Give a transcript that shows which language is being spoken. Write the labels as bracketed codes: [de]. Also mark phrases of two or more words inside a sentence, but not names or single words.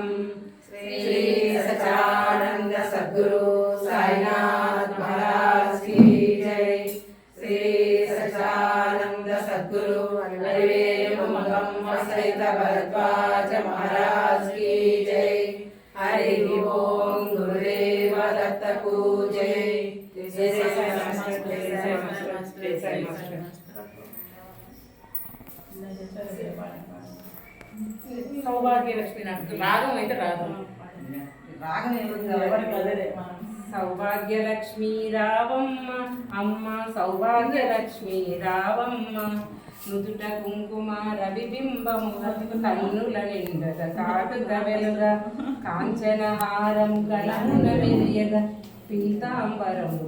[hi] श्री सच्चिदानंद सद्गुरु साईनाथ महाराज की जय। श्री सच्चिदानंद सद्गुरु अलिवेलु मंगम्म सहित भरद्वाज महाराज की जय। हरि ओम गुरुदेव సాయి మాస్టర్. [te] సౌభాగ్యలక్ష్మి నాకు రాగం అయితే రాదు. సౌభాగ్యలక్ష్మి రావమ్మ అమ్మ సౌభాగ్యలక్ష్మి రావమ్మ నుదుట కుంకుమ రవిబింబము కన్నుల నిండగ కాటుక వెలుగ కాంచన హారం కలమున వెలియగ పీతాంబరము